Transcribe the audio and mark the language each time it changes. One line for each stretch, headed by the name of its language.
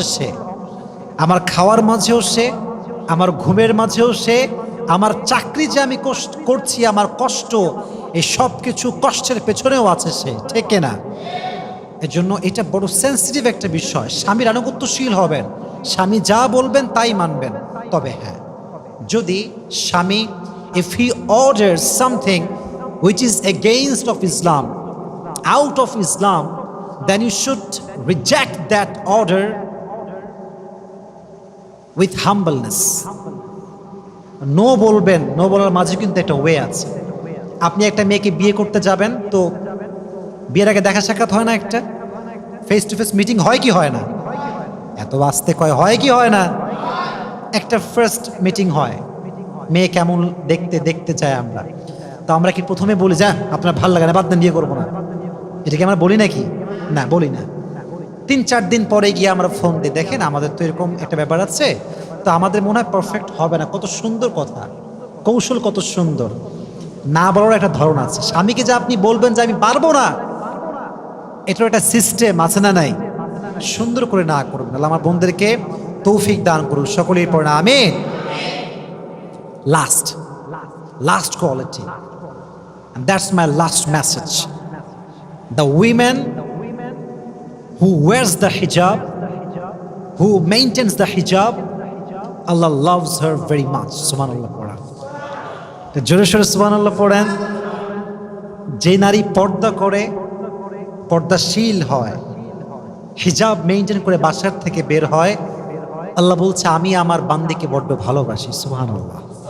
Bangla: সে আমার খাওয়ার মাঝেও সে, আমার ঘুমের মাঝেও সে, আমার চাকরি যে আমি করছি, আমার কষ্ট, এই সব কিছু কষ্টের পেছনেও আছে সে। ঠিক না? এজন্য এটা বড় সেন্সিটিভ একটা বিষয়। স্বামীর আনুগত্যশীল হবেন, স্বামী যা বলবেন তাই মানবেন। তবে হ্যাঁ, যদি স্বামী,
English: if he orders something which is against of Islam, out of Islam, then you should reject that order with humbleness.
Bangla: No বলবেন, নো বলার মাঝে কিন্তু একটা ওয়ে আছে। আপনি একটা মেয়েকে বিয়ে করতে যাবেন, তো বিয়ের আগে দেখা সাক্ষাৎ হয় না, একটা ফেস টু ফেস মিটিং হয় কি হয় না? এত বাস্তে কয় হয় কি হয় না? একটা ফার্স্ট মিটিং হয়, মেয়ে কেমন দেখতে দেখতে চাই আমরা। তো আমরা কি প্রথমে বলি যা আপনার ভালো লাগে না, বাদ দেন, বিয়ে করবো না? এটা কি আমরা বলি নাকি? না, বলি না। 3-4 দিন পরে গিয়ে আমরা ফোন দিই, দেখেন আমাদের তো এরকম একটা ব্যাপার আছে, তো আমাদের মনে হয় পারফেক্ট হবে না। কত সুন্দর কথা, কৌশল কত সুন্দর। না বলার একটা ধরন আছে। স্বামীকে যে আপনি বলবেন যে আমি পারবো না, এটার একটা সিস্টেম আছে না নাই? সুন্দর করে না করবেন। আল্লাহ আমার বোনদেরকে তৌফিক দান করুন, সকলেই পড়ে না আমিন।
English: Last last quality, and that's my last message. The women who wears the hijab, who maintains the hijab, Allah loves her very much.
Bangla: Subhanallah পড়া, জোরে সোরে সুবহানাল্লাহ পড়েন। যে নারী পর্দা করে, পর্দাশীল হয়, হিজাব মেইনটেইন করে বাসার থেকে বের হয়, আল্লাহ বলছে আমি আমার বান্দিকে বড্ড ভালোবাসি। সুবহানাল্লাহ।